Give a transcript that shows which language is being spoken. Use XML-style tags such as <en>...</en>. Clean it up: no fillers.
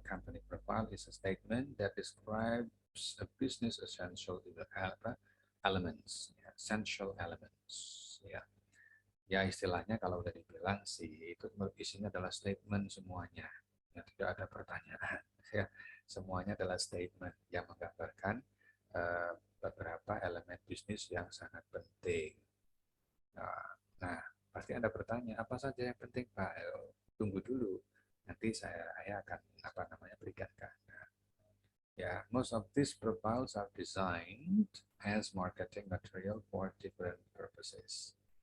<en>Company profile is a statement that describes a business essential elements, ya, essential elements.</en> <id>Ya, ya istilahnya kalau udah dibilang sih itu isinya adalah statement semuanya. Ya, tidak ada pertanyaan. Ya, semuanya adalah statement yang menggambarkan beberapa elemen bisnis yang sangat penting. Nah, pasti Anda bertanya, apa saja yang penting, Pak? Tunggu dulu. Nanti saya akan berikan ke Anda.</id> <en>Ya, most of these profiles are designed as marketing material for different purposes.</en>